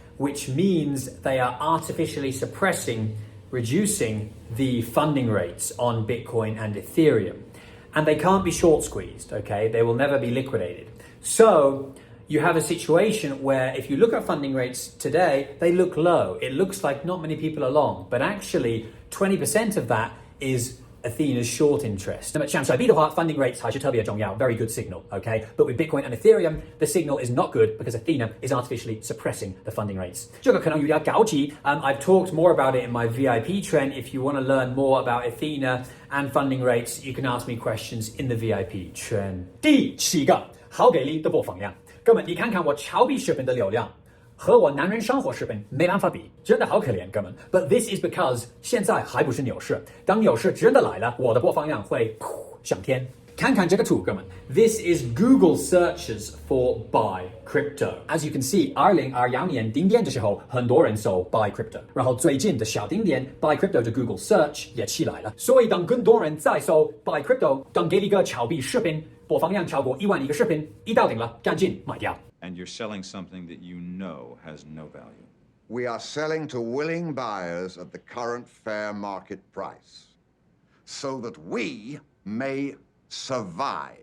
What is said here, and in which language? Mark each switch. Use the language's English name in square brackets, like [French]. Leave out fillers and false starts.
[English] Which means they are artificially suppressing, reducing the funding rates on Bitcoin and Ethereum. And they can't be short squeezed, okay? They will never be liquidated. So you have a situation where if you look at funding rates today, they look low. It looks like not many people are long, but actually 20% of that is Athena's short interest. [Chinese] 那么像甩币的话 funding rates 还是特别重要 very good signal, okay? [English] But with Bitcoin and Ethereum, the signal is not good because Athena is artificially suppressing the funding rates. [Chinese] 这个可能有点高级 [English] I've talked more about it in my VIP trend. If you want to learn more about Athena and funding rates, you can ask me questions in the VIP trend. [Chinese] 第7个好给力的播放量。哥们，你看看我炒币视频的流量和我男人生活视频没办法比，真的好可怜，哥们。 But this is because 现在还不是牛市，当牛市真的来了，我的播放量会上天。看看这个图，哥们。 [English] This is Google searches for buy crypto. [Chinese] As you can see, 2021年顶点的时候，很多人搜 buy crypto，然后最近的小顶点 buy crypto 的 Google search 也起来了。所以当更多人在搜 buy crypto，当给了一个炒币视频播放量超过1万一个视频，一到顶了，赶紧卖掉。 [English] And you're selling something that you know has no value. We are selling to willing buyers at the current fair market price, so that we may survive.